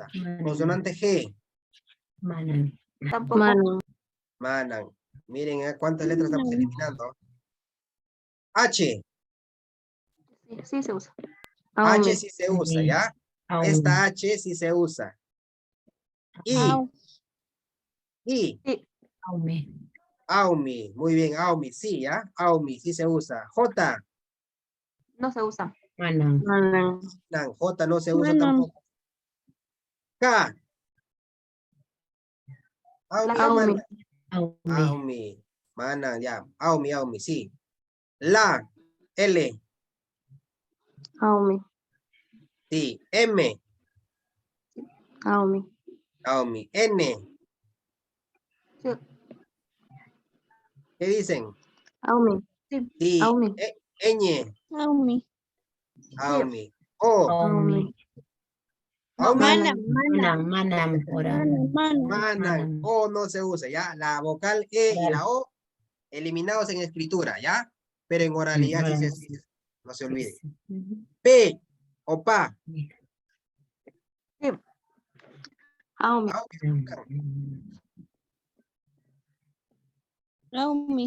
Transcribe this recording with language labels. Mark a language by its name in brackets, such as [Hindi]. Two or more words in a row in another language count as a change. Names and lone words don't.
[Spanish] Consonante G. Tampoco. Manan. Miren cuántas letras estamos eliminando. H. Sí se usa. H sí se usa, ¿ya? Esta H sí se usa. I. Au. I. Aume. Aumi. Muy bien, Aumi. Sí, ¿ya? Aumi, sí se usa. J. No se usa. Manan. Manan. J no se usa Manan. tampoco. K. Aumi, La o Aumi. Manan. Aume. [Quechua] Aumi. Manan, ya. Aumi, Aumi, [Spanish] sí. La. L. Aumi. Sí. M. Aumi. Aumi. N. Sí. ¿Qué dicen? Aumi. Sí. Sí. Aumi. Ñ. Aumi. Aumi. O. Aumi. No, Aumi. Manan. [Quechua] Manan. Manan. Oran. [Spanish] Manan. Manan. Manan. O no se usa, ¿ya? La vocal E y Claro. la O eliminados en escritura, ¿ya? Pero en oralidad sí Oran. no se olvide. Sí. Ujú. P o pa. Sí. Aumi. Aumi.